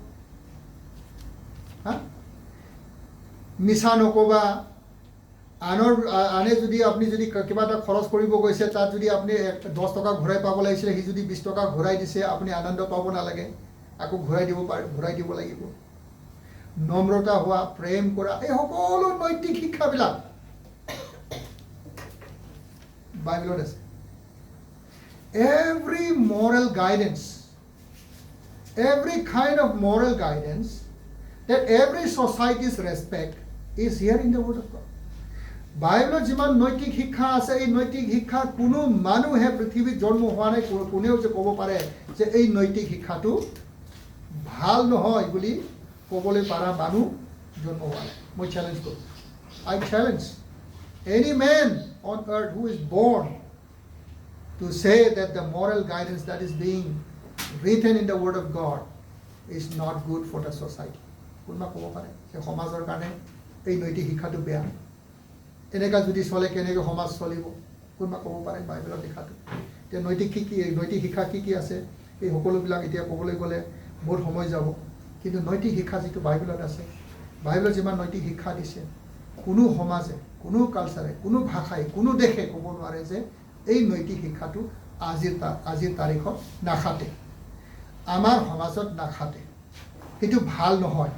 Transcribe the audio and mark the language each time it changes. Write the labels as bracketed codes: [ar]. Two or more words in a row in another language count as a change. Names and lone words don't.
[as] মিছা নক'বা, আনে যদি আপুনি যদি কিবা এটা খৰচ কৰিব গৈছে, তাত যদি আপুনি 10 টকা ঘূৰাই পাব লাগিছিলে, সি যদি 20 টকা ঘূৰাই দিছে, আপুনি আনন্দ পাব নালাগে, আকৌ ঘূৰাই দিব লাগিব। নম্ৰতা হোৱা, প্ৰেম কৰা, এই সকলো নৈতিক শিক্ষাবিলাক বাইবেলত আছে। [en] Every moral guidance, every kind of moral guidance that every society's respect is here in the word of God. [as] বাইবেলত যিমান নৈতিক শিক্ষা আছে, এই নৈতিক শিক্ষা কোনো মানুহে পৃথিৱীত জন্ম হোৱা নাই, কোনেও যে ক'ব পাৰে যে এই নৈতিক শিক্ষাটো ভাল নহয় বুলি ক'বলৈ পাৰা মানুহ জন্ম হোৱা নাই। মই চেলেঞ্জ কৰোঁ, [en] I challenge any man on earth who is born to say that the moral guidance that is being written in the word of God is not good for the society. [as] কোনোবা ক'ব পাৰে যে সমাজৰ কাৰণে এই নৈতিক শিক্ষাটো বেয়া, এনেকুৱা যদি চলে কেনেকৈ সমাজ চলিব? কোনোবা ক'ব পাৰে বাইবেলত লিখাটো? এতিয়া নৈতিক শিক্ষা কি কি আছে এই সকলোবিলাক এতিয়া ক'বলৈ গ'লে বহুত সময় যাব, কিন্তু নৈতিক শিক্ষা যিটো বাইবেলত আছে, বাইবেলত যিমান নৈতিক শিক্ষা দিছে, কোনো সমাজে, কোনো কালচাৰে, কোনো ভাষাই, কোনো দেশে ক'ব নোৱাৰে যে এই নৈতিক শিক্ষাটো আজিৰ তাৰিখত নাখাতে, আমাৰ সমাজত নাখাতে, সেইটো ভাল নহয়।